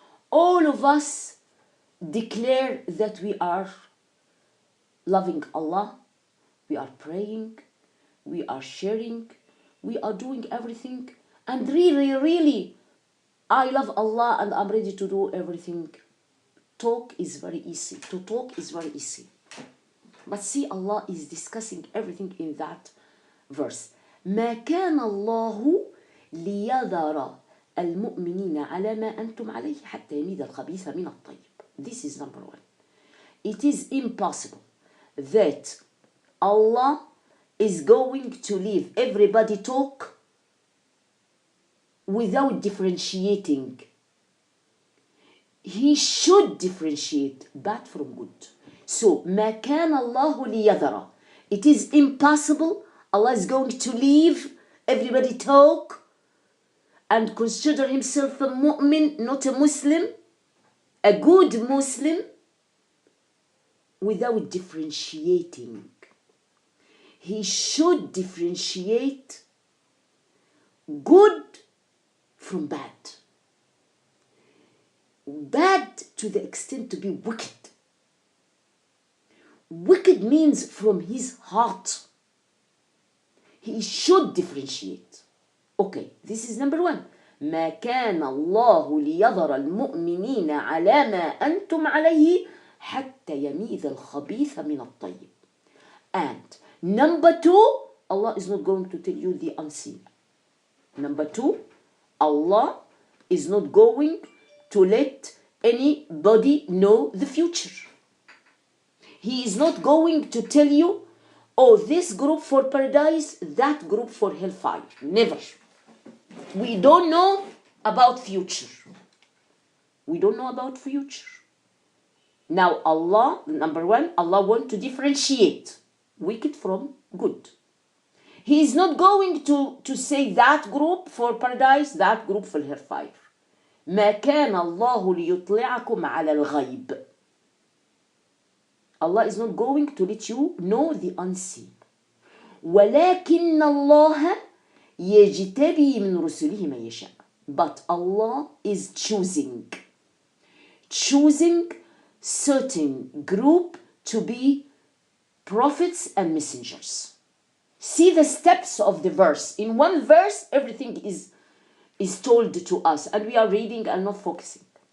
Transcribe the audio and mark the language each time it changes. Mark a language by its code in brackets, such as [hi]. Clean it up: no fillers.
[en] All of us declare that we are loving Allah, we are praying, we are sharing, we are doing everything, and really, I love Allah and I'm ready to do everything. Talk is very easy. To talk is very easy. But see, Allah is discussing everything in that verse. [ar] ما كان الله ليذر المؤمنين على ما أنتم عليه حتى يميز الخبيث من الطيب. [en] This is number 1. It is impossible that Allah is going to leave everybody talk without differentiating. He should differentiate bad from good. So, [ar] ما كان الله ليذر. [en] It is impossible. Allah is going to leave everybody talk and consider himself a mu'min, not a Muslim, a good Muslim, without differentiating. He should differentiate good from bad. Bad to the extent to be wicked. Wicked means from his heart. He should differentiate. Okay, this is number one. [ar] ما كان الله ليذر المؤمنين على ما أنتم عليه حتى يميز الخبيث من الطيب. [en] And number two, Allah is not going to tell you the unseen. Number two, Allah is not going to let anybody know the future. He is not going to tell you, oh, this group for paradise, that group for hellfire. Never. We don't know about future. We don't know about future. Now Allah, number one, Allah wants to differentiate wicked from good. He is not going to say that group for paradise, that group for hellfire. [ar] ما كان الله ليطلعكم على الغيب. [en] Allah is not going to let you know the unseen. [ar] ولكن الله يجتبي من رسله من يشاء. [en] But Allah is choosing certain group to be prophets and messengers. See the steps of the verse. In one verse, everything is told to us, and we are reading and not focusing.